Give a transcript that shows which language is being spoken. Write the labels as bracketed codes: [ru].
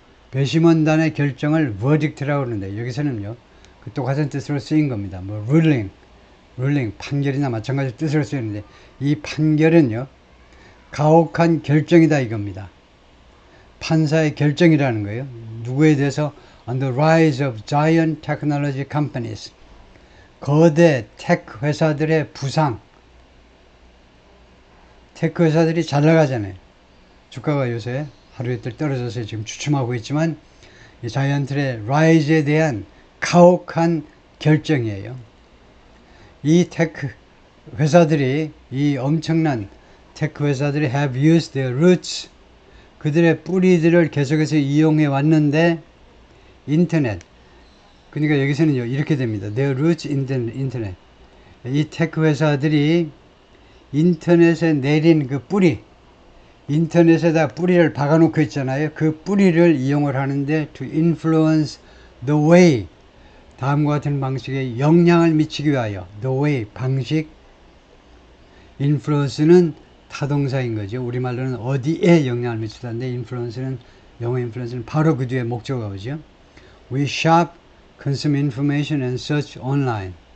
[ko] 배심원단의 결정을 verdict라고 그러는데, 여기서는요, 그 똑같은 뜻으로 쓰인 겁니다. 뭐, ruling, 판결이나 마찬가지 뜻으로 쓰이는데, 이 판결은요, 가혹한 결정이다 이겁니다. 판사의 결정이라는 거예요. 누구에 대해서? [en] On the rise of giant technology companies. [ko] 거대 테크 회사들의 부상. 테크 회사들이 잘 나가잖아요. 주가가 요새 하루 이틀 떨어져서 지금 주춤하고 있지만 이 자이언트의 라이즈에 대한 가혹한 결정이에요. 이 테크 회사들이, 이 엄청난 테크 회사들이 [en] have used their roots, [ko] 그들의 뿌리들을 계속해서 이용해 왔는데, 인터넷, 그러니까 여기서는요 이렇게 됩니다. [en] their roots in the internet. [ko] 이 테크 회사들이 인터넷에 내린 그 뿌리, 인터넷에다 뿌리를 박아놓고 있잖아요. 그 뿌리를 이용을 하는데 [en] to influence the way, [ko] 다음과 같은 방식에 영향을 미치기 위하여. the way, 방식. influence는 타동사인 거죠. 우리말로는 어디에 영향을 미치다인데, influence는, 영어 influence는 바로 그 뒤에 목적어가 오죠. [en] We shop, consume information and search online.